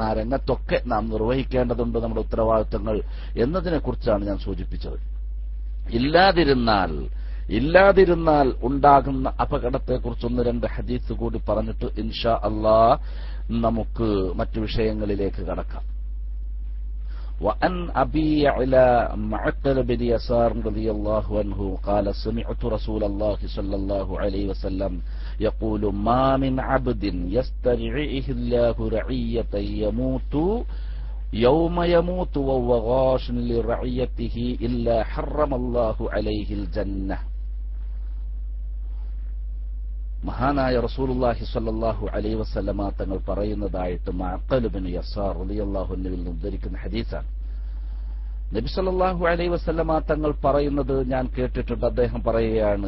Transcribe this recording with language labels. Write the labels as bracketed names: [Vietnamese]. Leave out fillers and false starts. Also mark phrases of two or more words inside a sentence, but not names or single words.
[Malayalam] ആ രംഗത്തൊക്കെ നാം നിർവഹിക്കേണ്ടതുണ്ട് നമ്മുടെ ഉത്തരവാദിത്തങ്ങൾ എന്നതിനെക്കുറിച്ചാണ് ഞാൻ സൂചിപ്പിച്ചത്. ഇല്ലാതിരുന്നാൽ ഉണ്ടാകുന്ന അപകടത്തെക്കുറിച്ച് 1-2 ഹദീസ് കൂടി പറഞ്ഞിട്ട് [Arabic] إن شاء الله [Malayalam] നമുക്ക് മറ്റു വിഷയങ്ങളിലേക്ക് കടക്കാം. [Arabic] وأن أبي على معقل بن يسار رضي الله عنه قال سمعت رسول الله صلى الله عليه وسلم يقول ما من عبد يسترعيه الله رعية يموت يوم يموت وهو غاش لرعيته إلا حرم الله عليه الجنة. [Malayalam] മഹാനായ [Arabic] رسول الله صلى الله عليه وسلم [Malayalam] തങ്ങൾ പറയുന്നതായിട്ട് മഅഖൽ ഇബ്നു യസാർ [Arabic] رضي الله عنه [Malayalam] നിന്ന് ഉദ്ധരിക്കുന്ന ഹദീസാണ്. നബി [Arabic] صلى الله عليه وسلم [Malayalam] തങ്ങൾ പറയുന്നത് ഞാൻ കേട്ടിട്ടുണ്ട്.